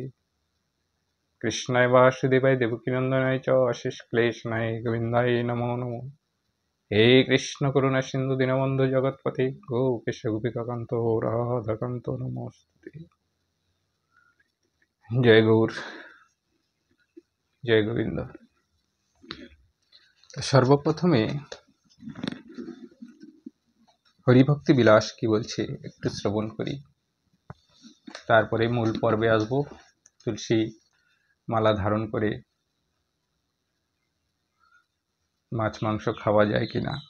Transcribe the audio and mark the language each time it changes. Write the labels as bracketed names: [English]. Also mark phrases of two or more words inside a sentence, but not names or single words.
[Sanskrit] कृष्णाय वासुदेवाय देवकीनंदनाय च अशेष क्लेशनाय गोविन्दाय नमो नमो। हे कृष्ण करुणा सिंधु दीनबंधु जगत्पते गोपेश गोपिकाकांत राधाकांत नमोस्तुते। जय गौर, जय गोविंद। [Bangla] সর্বপ্রথমে হরিভক্তি বিলাস কি বলছে একটু শ্রবণ করি, তারপরে মূল পর্বে আসব। তুলসী মালা ধারণ করে মাছ মাংস খাওয়া যায় কিনা।